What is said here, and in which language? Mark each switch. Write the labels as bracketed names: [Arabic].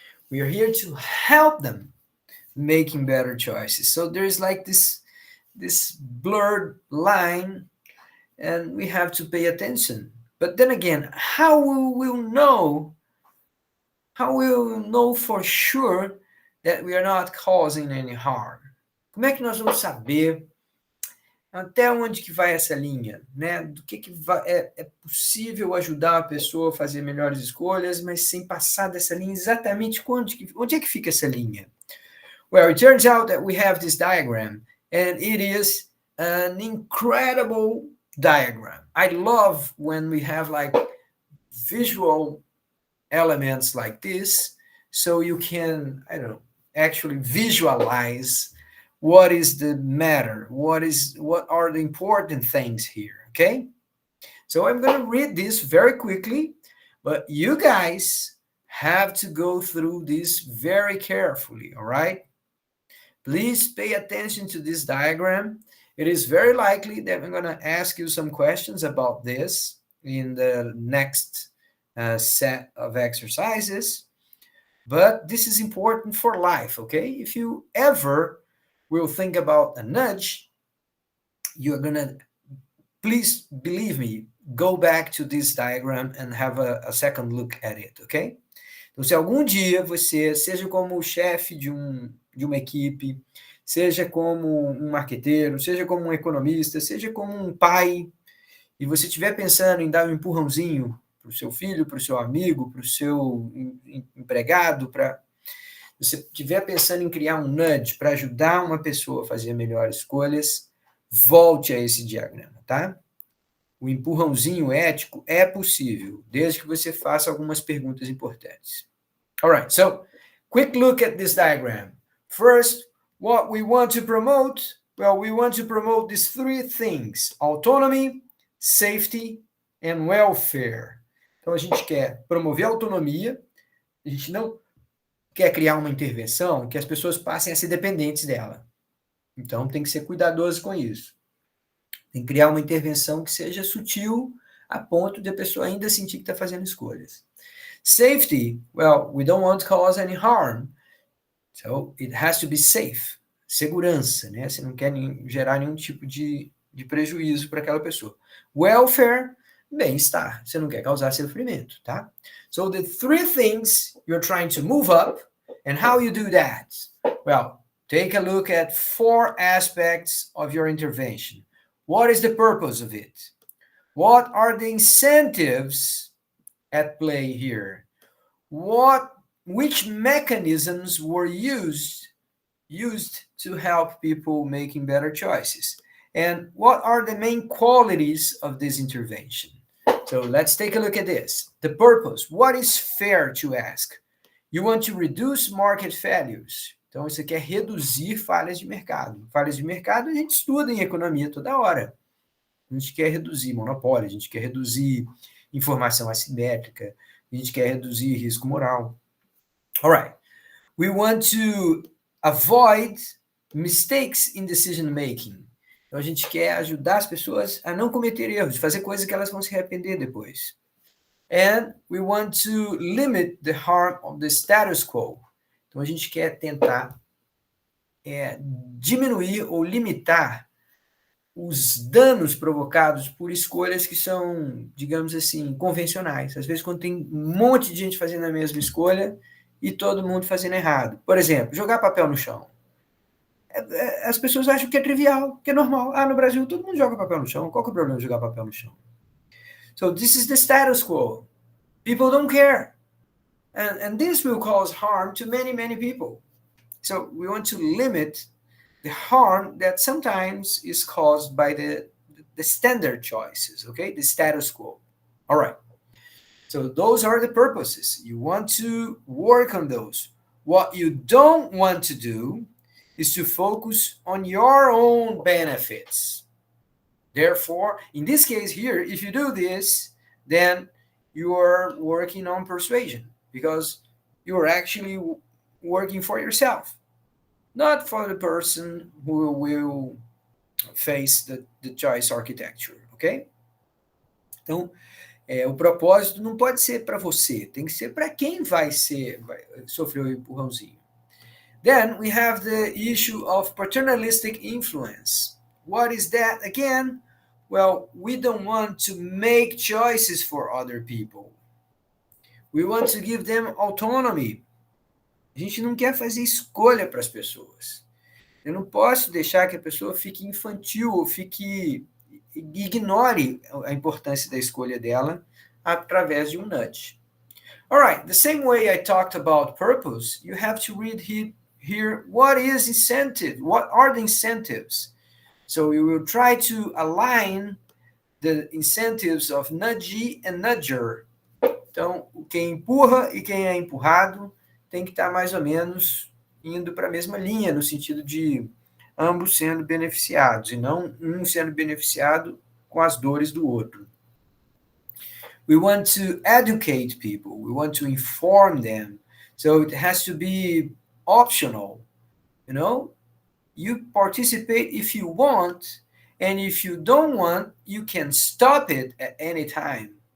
[English] We are here to help them making better choices. So there's like this blurred line, and we have to pay attention. But then again, how will we know? How will we know for sure that we are not causing any harm? [Portuguese] Como é que nós vamos saber até onde que vai essa linha, né? Do que é possível ajudar a pessoa a fazer melhores escolhas, mas sem passar dessa linha exatamente onde é que fica essa linha? [English] Well, it turns out that we have this diagram, and it is an incredible diagram. I love when we have like visual elements like this, so you can, I don't know, actually visualize what is the matter, what are the important things here, okay? So I'm going to read this very quickly, but you guys have to go through this very carefully, all right? Please pay attention to this diagram. It is very likely that I'm going to ask you some questions about this in the next set of exercises, but this is important for life, okay? If you ever will think about a nudge, you're going to, please believe me, go back to this diagram and have a second look at it, okay? [Portuguese] Então, se algum dia você, seja como o chefe de uma equipe, seja como um marqueteiro, seja como um economista, seja como um pai, e você estiver pensando em dar um empurrãozinho para o seu filho, para o seu amigo, para o seu empregado, para você estiver pensando em criar um nudge para ajudar uma pessoa a fazer melhores escolhas, volte a esse diagrama, tá? O empurrãozinho ético é possível, desde que você faça algumas perguntas importantes. [English] All right, so quick look at this diagram. First, what we want to promote, well, we want to promote these three things: autonomy, safety, and welfare. [Portuguese] Então, a gente quer promover a autonomia, a gente não quer criar uma intervenção que as pessoas passem a ser dependentes dela. Então, tem que ser cuidadoso com isso. Tem que criar uma intervenção que seja sutil a ponto de a pessoa ainda sentir que está fazendo escolhas. [English] Safety, well, we don't want to cause any harm, so it has to be safe. [Portuguese] Segurança, né? Você não quer gerar nenhum tipo de prejuízo para aquela pessoa. Welfare, bem-estar. Você não quer causar sofrimento, tá? [English] So the three things you're trying to move up, and how you do that? Well, take a look at 4 aspects of your intervention. What is the purpose of it? What are the incentives at play here? What which mechanisms were used to help people making better choices, and what are the main qualities of this intervention. So let's take a look at this. The purpose. What is fair to ask? You want to reduce market failures. [Portuguese] Então, você quer reduzir falhas de mercado. Falhas de mercado a gente estuda em economia toda hora. A gente quer reduzir monopólio, a gente quer reduzir informação assimétrica, a gente quer reduzir risco moral. [English] All right. We want to avoid mistakes in decision making. [Portuguese] Então, a gente quer ajudar as pessoas a não cometer erros, fazer coisas que elas vão se arrepender depois. [English] And we want to limit the harm of the status quo. [Portuguese] Então, a gente quer tentar diminuir ou limitar os danos provocados por escolhas que são, digamos assim, convencionais. Às vezes, quando tem um monte de gente fazendo a mesma escolha e todo mundo fazendo errado. Por exemplo, jogar papel no chão. As pessoas acham que é trivial, que é normal. No Brasil, todo mundo joga papel no chão. Qual que é o problema de jogar papel no chão? [English] So this is the status quo. People don't care. And this will cause harm to many, many people. So we want to limit the harm that sometimes is caused by the standard choices, okay? The status quo. All right. So those are the purposes. You want to work on those. What you don't want to do is to focus on your own benefits. Therefore, in this case here, if you do this, then you are working on persuasion because you are actually working for yourself, not for the person who will face the choice architecture, ok? [Portuguese] Então, o propósito não pode ser para você, tem que ser para quem vai sofrer o empurrãozinho. [English] Then we have the issue of paternalistic influence. What is that again? Well, we don't want to make choices for other people. We want to give them autonomy. [Portuguese] A gente não quer fazer escolha para as pessoas. Eu não posso deixar que a pessoa fique infantil ou ignore a importância da escolha dela através de um nudge. [English] All right, the same way I talked about purpose, you have to read here what is incentive, what are the incentives. So we will try to align the incentives of nudgee and nudger. [Portuguese] Então, quem empurra e quem é empurrado tem que estar mais ou menos indo para a mesma linha, no sentido de ambos sendo beneficiados, e não um sendo beneficiado com as dores do outro. [English] We want to educate people. We want to inform them. So it has to be optional. You know, you participate if you want, and if you don't want, you can stop it at any time.